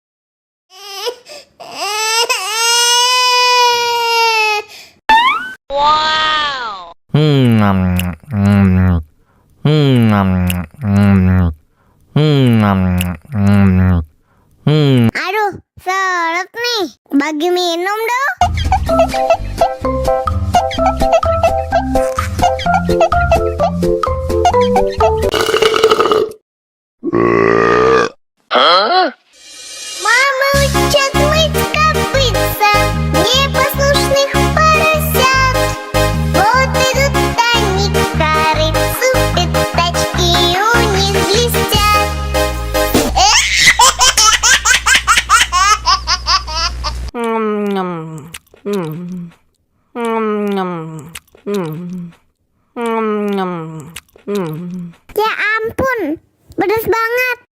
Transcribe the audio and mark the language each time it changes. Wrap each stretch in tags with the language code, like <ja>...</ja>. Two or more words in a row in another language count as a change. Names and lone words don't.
<id>Wow. Aduh, seret nih. Bagi minum dong. Huh?</id> <ru>Мама учат мыть копытца непослушных поросят. Вот идут они к корыцу, пятачки у них блестят.</ru> <id>Ya ampun, pedas banget.</id>